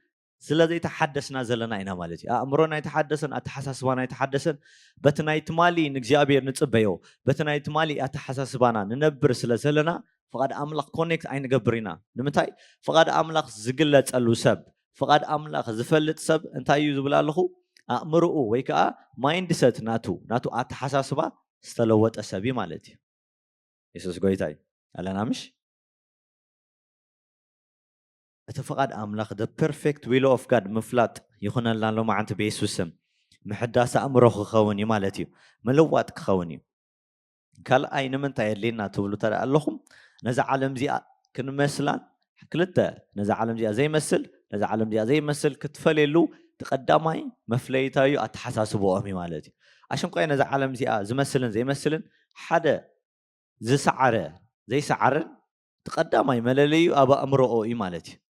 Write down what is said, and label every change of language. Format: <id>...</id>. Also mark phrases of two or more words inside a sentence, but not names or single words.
<ti>ስለዘይተሓደስና ዘለና ኢና ማለት እዩ ኣእምሮና ኣይተሓደሰን ኣተሓሳስባና ኣይተሓደሰን በቲ ናይ ትማሊ ንእግዚኣብሔር ንፅበዮ በቲ ናይ ትማሊ ኣተሓሳስባና ንነብር ስለ ዘለና ፍቓድ ኣምላኽ ኮኔክት ኣይንገብር ኢና ንምንታይ ፍቓድ ኣምላኽ ዝግለፀሉ ሰብ ፍቓድ ኣምላኽ ዝፈልጥ ሰብ እንታይ እዩ ዝብል ኣለኹ ኣእምርኡ ወይ ከዓ ማይንድሰት ናቱ ኣተሓሳስባ ዝተለወጠ ሰብ እዩ ማለት እዩ የሱስ ጎይታ እዩ ኣለና ምሽ እቲ ፍቓድ ኣምላኽ</ti> <en>the perfect will of God</en> <ti>ምፍላጥ ይኹነልና ኣሎ ማዓንቲ ብየሱስ ስም ምሕዳስ ኣእምሮ ክኸውን እዩ ማለት እዩ ምልዋጥ ክኸውን እዩ ካልኣይ ንምንታይ የድልየና ትብሉ ተደኣ ኣለኹም ነዚ ዓለም እዚኣ ክንመስላን ክልተ ነዚ ዓለም እዚኣ ዘይመስል ነዚ ዓለም እዚኣ ዘይመስል ክትፈልየሉ ተቀዳማይ መፍለይታዩ ኣተሓሳስብኦም እዩ ማለት እዩ ኣሸንቋይ ነዚ ዓለም እዚኣ ዝመስልን ዘይመስልን ሓደ ዝሰዓረ ዘይሰዓርን ተቀዳማይ መለለዩ ኣብ ኣእምሮኦ እዩ ማለት እዩ</ti>